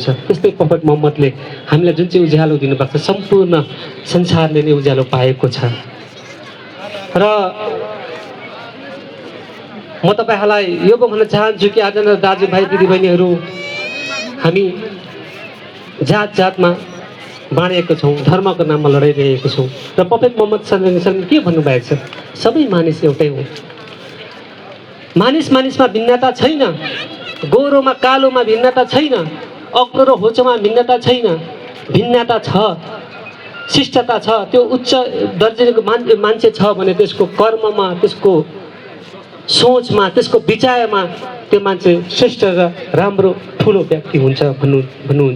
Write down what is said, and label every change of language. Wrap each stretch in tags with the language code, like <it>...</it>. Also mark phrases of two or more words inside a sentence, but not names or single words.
<ne>त्यस्तै प्रफेट मोहम्मदले हामीलाई जुन चाहिँ उज्यालो दिनुपर्छ सम्पूर्ण संसारले नै उज्यालो पाएको छ। र म तपाईँहरूलाई यो भन्न चाहन्छु कि आज दाजुभाइ दिदीबहिनीहरू हामी जातमा बाँडिएको छौँ धर्मको नाममा लडाइरहेको छौँ र प्रफेट मोहम्मद</ne> <ar>صلى الله عليه وسلم</ar> <ne>के भन्नुभएको छ सबै मानिस एउटै हो। मानिसमा भिन्नता छैन गोरोमा कालोमा भिन्नता छैन अग्लो र होचोमा भिन्नता छैन भिन्नता छ शिष्टता छ। त्यो उच्च दर्जाको मान्छे छ भने त्यसको कर्ममा त्यसको सोचमा त्यसको विचारमा त्यो मान्छे श्रेष्ठ र राम्रो ठुलो व्यक्ति हुन्छ भन्नुहुन्छ।</ne>